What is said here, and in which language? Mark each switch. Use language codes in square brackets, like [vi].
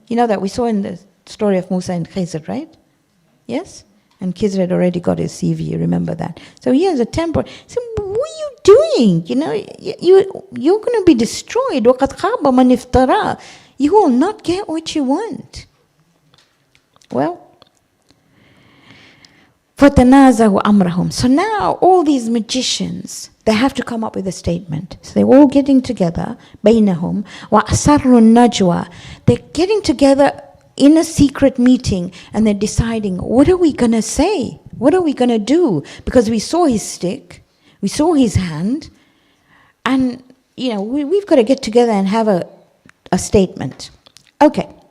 [en] You know that we saw in the story of Musa and Khizr, right? Yes? And Khizr had already got his CV, you remember that. So he has a temper. So what are you doing? You know, you're going to be destroyed. [ar] وَقَدْ خَابَ مَنِ افْتَرَى. [en] You will not get what you want. [ar] Well, فَتَنَازَعُوا أَمْرَهُمْ. [en] So now all these magicians, they have to come up with a statement. So they're all getting together, [ar] بَيْنَهُمْ وَأَسَرُّوا النَّجْوَى. [en] They're getting together in a secret meeting and they're deciding, what are we going to say? What are we going to do? Because we saw his stick, we saw his hand, and you know, we've got to get together and have a statement. Okay.